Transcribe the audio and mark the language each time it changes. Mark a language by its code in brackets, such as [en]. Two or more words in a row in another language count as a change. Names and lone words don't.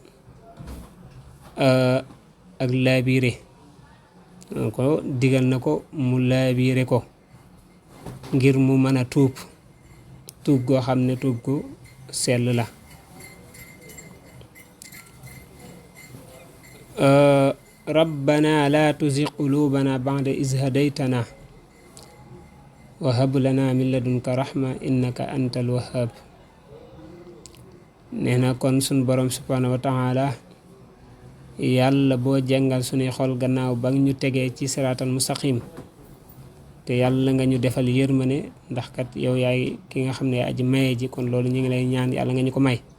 [wo] ak laabiire ko digal na ko mu laabiire ko ngir mu mën a tuub goo xam ne tuub gu sell la. [ar] ربنا لا تزغ قلوبنا بعد إذ هديتنا وهب لنا من لدنك رحمة إنك أنت الوهاب. [wo] nee na kon sun borom [ar] سبحانه وتعالى [wo] yàlla boo jàngal suñuy xol gannaaw ba ñu tegee ci [ar] الصراط المستقيم, [wo] te yàlla nga ñu defal yërmane ndax kat yow yaay ki nga xam ne aji maye ji, kon loolu ñu ngi lay ñaan yàlla nga ñu ko may.